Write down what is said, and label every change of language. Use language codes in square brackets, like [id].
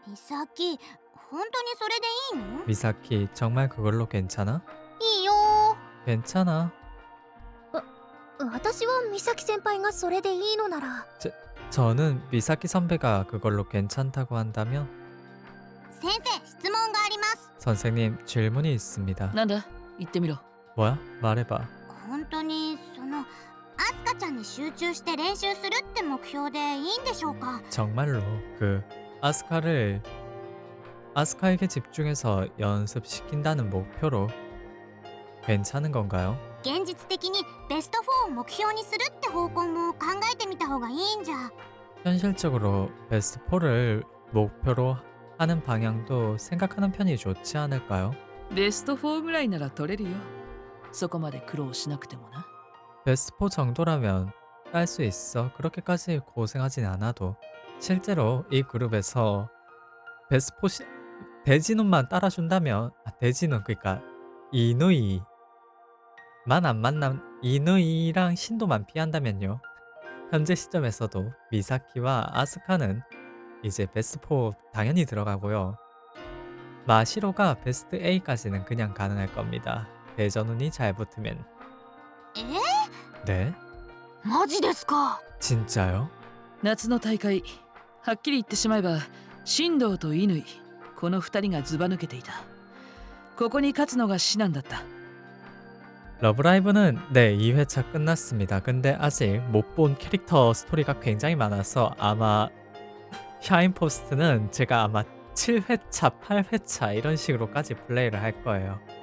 [ja] ミサキ、本当にそれでいいの？ [ko] 미사키 정말 그걸로 괜찮아? [ja] いいよ。 [ko] 괜찮아. [ja] 私はミサキ先輩がそれでいいのなら。 [ko] 저는 미사키 선배가 그걸로 괜찮다고 한다면 [ja] 先生、質問があります。 [ko] 선생님 질문이 있습니다. [ja] なんだ言ってみろ。 [ko] 뭐야? 말해봐. [ja] 本当にアスカちゃんに集中して練習するって目標でいいんでしょうか？ [ko] 정말로 그 아스카를 아스카에게 집중해서 연습시킨다는 목표로 괜찮은 건가요? [ja] 現実的にベスト4を目標にするって方向も考えてみた方がいいんじゃ。 [ko] 현실적으로 베스트 4를 목표로 하는 방향도 생각하는 편이 좋지 않을까요? [ja] ベスト4ぐらいなら取れるよ。そこまで苦労しなくてもな。 [ko] 베스트 4 정도라면 딸 수 있어. 그렇게까지 고생하진 않아도. 실제로 이 그룹에서 베스트 4 대진운만 따라준다면 대진운 그러니까 이누이만 안 만남 이누이랑 신도만 피한다면요. 현재 시점에서도 미사키와 아스카는 이제 베스트 4 당연히 들어가고요. 마시로가 베스트 A까지는 그냥 가능할 겁니다. 대전운이 잘 붙으면. え 네? [ja] マジですか。 [ko] 진짜요? [ja] 夏の大会、はっきり言ってしまえば、新藤と乾、この2人がずば抜けていた。ここに勝つのが至難だった。 [ko] 러브라이브는 네 2회차 끝났습니다. 근데 아직 못 본 캐릭터 스토리가 굉장히 많아서 아마 샤인포스트는 제가 아마 7회차, 8회차 이런 식으로까지 플레이를 할 거예요.